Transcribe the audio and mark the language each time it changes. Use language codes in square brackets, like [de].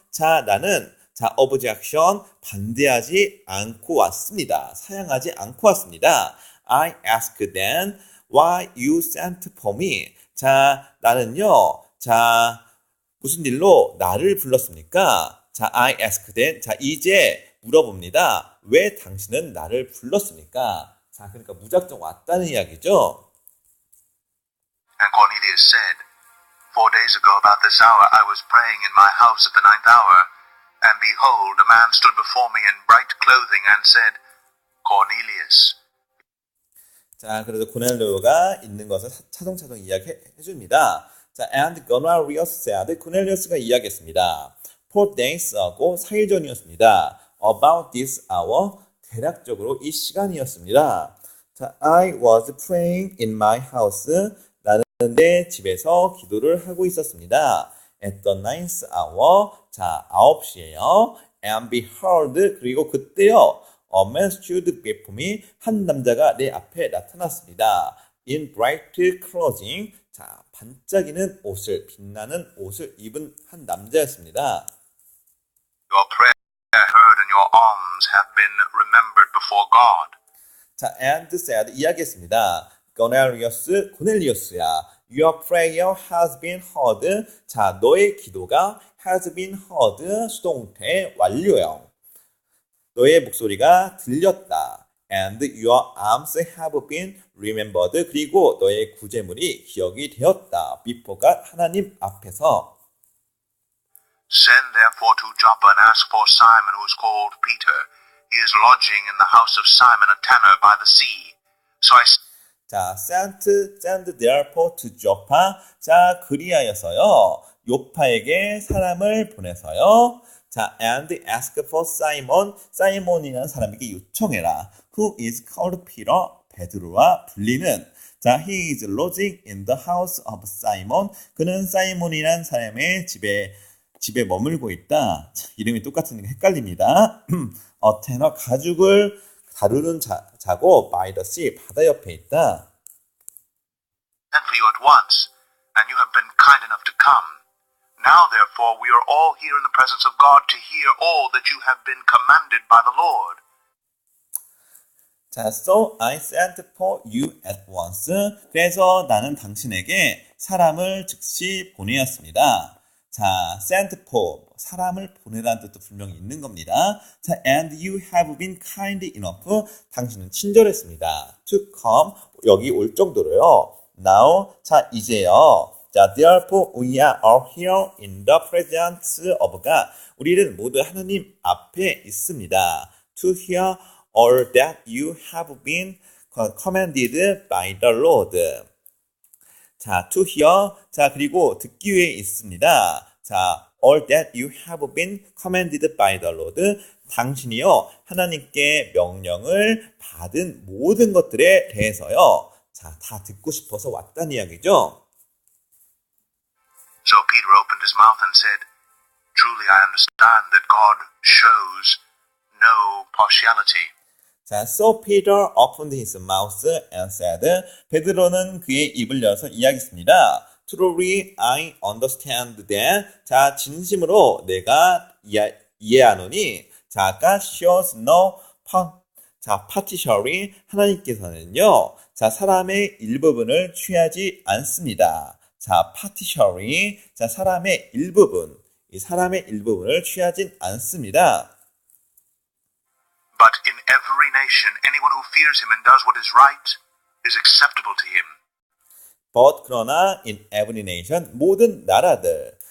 [ko] 자, 나는, 자, objection, 반대하지 않고 왔습니다. 사양하지 않고 왔습니다. [en] I asked then, why you sent for me? [ko] 자, 나는요, 자, 무슨 일로 나를 불렀습니까? 자, [en] I asked then. [ko] 자, 이제 물어봅니다. 왜 당신은 나를 불렀습니까? 자, 그러니까 무작정 왔다는 이야기죠. [en] And Cornelius said, 4 days ago about this hour I was praying in my house at the 9th hour, and behold, a man stood before me in bright clothing and said, Cornelius. [ko] 자, 그래서 고넬리오가 있는 것을 차동차동 이야기해 줍니다. 자, [en] and Cornelius said, [ko] 고넬리우스가 이야기했습니다. [en] 4 days ago, [ko] 4일 전이었습니다. [en] About this hour, [ko] 대략적으로 이 시간이었습니다. 자, [en] I was praying in my house. [ko] 나는 내 집에서 기도를 하고 있었습니다. [en] at the ninth hour. [ko] 자, 9시에요. [en] And behold, [ko] 그리고 그때요. [en] A man stood before me. [ko] 한 남자가 내 앞에 나타났습니다. [en] In bright clothing. [ko] 자, 반짝이는 옷을, 빛나는 옷을 입은 한 남자였습니다. [en] Your prayer heard and your alms have been remembered before God. [ko] 자, [en] and said, [ko] 이야기했습니다. 고넬리우스야, [en] your prayer has been heard. [ko] 자, 너의 기도가 [en] has been heard, [ko] 수동태 완료형. 너의 목소리가 들렸다. [en] And your alms have been remembered. [ko] 그리고 너의 구제물이 기억이 되었다. [en] before God, [ko] 하나님 앞에서. [en] Send therefore to Joppa and ask for Simon, who is called Peter. He is lodging in the house of Simon, a tanner by the sea. So I 자, send therefore to Joppa. [ko] 자, 그리하여서요, 요파에게 사람을 보내서요. [en] 자, and ask for Simon. [ko] 사이몬이라는 사람에게 요청해라. [en] Who is called Peter. [ko] 베드로와 불리는. [en] 자, he is lodging in the house of Simon. [ko] 그는 사이몬이라는 사람의 집에 머물고 있다. 자, 이름이 똑같은 게 헷갈립니다. 테너 가죽을 다루는 자고 [en] by the sea, [ko] 바다 옆에 있다. [en] sent for you at once, and you have been kind enough to come. Now therefore we are all here in the presence of God to hear all that you have been commanded by the Lord. 자, so I sent for you at once. [ko] 그래서 나는 당신에게 사람을 즉시 보내었습니다. 자, [en] sent for, [ko] 사람을 보내라는 뜻도 분명히 있는 겁니다. [en] 자, and you have been kind enough. [ko] 당신은 친절했습니다. To come, 여기 올 정도로요. [en] Now, [ko] 자, 이제요. [en] 자, therefore we are all here in the presence of God. [ko] 우리는 모두 하나님 앞에 있습니다. [en] To hear all that you have been commanded by the Lord. 자, to hear. [ko] 자, 그리고 듣기 위해 있습니다. [en] 자, all that you have been commanded by the Lord. [ko] 당신이요, 하나님께 명령을 받은 모든 것들에 대해서요. 자, 다 듣고 싶어서 왔다는 이야기죠. [en] So Peter opened his mouth and said, Truly I understand that God shows no partiality. 자, so Peter opened his mouth and said, [ko] 베드로는 그의 입을 열어서 이야기했습니다. [en] Truly I understand that. [ko] 자, 진심으로 내가 이해하노니. [en] 자, God shows no partiality. [ko] 하나님께서는요, 자, 사람의 일부분을 취하지 않습니다. 자, partiality. 자, 사람의 일부분. 이 사람의 일부분을 취하진 않습니다. [en] But in every nation, anyone who fears him and does what is right is acceptable to him. But [ko] 그러나 [en] in every nation, [ko] 모든 나라들.